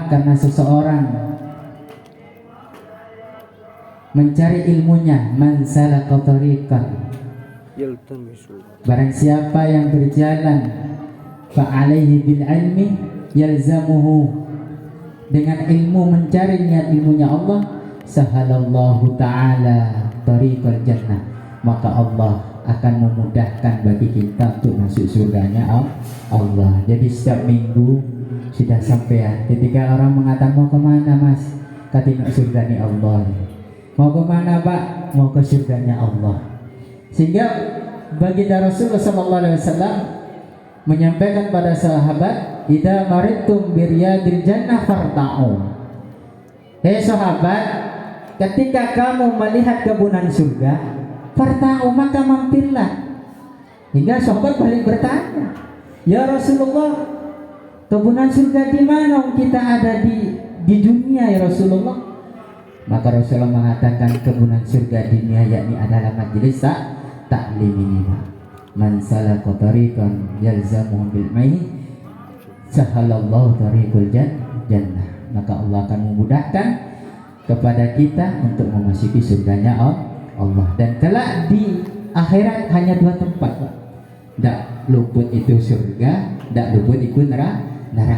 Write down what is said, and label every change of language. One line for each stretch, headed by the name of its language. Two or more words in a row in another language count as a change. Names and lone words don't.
Indonesian: Karena seseorang mencari ilmunya,
Arabic: من سلك طريقا,
Indonesian: barang siapa yang berjalan
Arabic: فعليه بالعلم يلزمه,
Indonesian: dengan ilmu mencari niat ilmunya Allah,
Arabic: سهل الله تعالى طريق الجنة,
Indonesian: maka Allah akan memudahkan bagi kita untuk masuk surganya Allah. Jadi setiap minggu sudah sampai, ketika orang mengatakan mau kemana mas, kata surganya Allah. Mau kemana Pak? Mau ke surganya Allah. Sehingga baginda Rasulullah SAW menyampaikan pada sahabat,
Arabic: إذا مررتم برياض الجنة فارتعوا.
Indonesian: Hei sahabat, ketika kamu melihat kebunan surga, farta'u, maka mampirlah. Hingga sahabat balik bertanya,
Arabic: يا رسول الله,
Indonesian: kebunan surga di mana? Kita ada di dunia
Arabic: يا رسول الله.
Indonesian: Maka Rasulullah mengatakan kebunan surga dunia yakni adalah majelis taklim ini.
Arabic: من سلك طريقا يلزم بالماء سهل الله طريق الجنة,
Indonesian: maka Allah akan memudahkan kepada kita untuk memasuki surganya Allah. Dan kelak di akhirat hanya 2 tempat, Pak. Tidak luput itu surga, tidak luput itu neraka.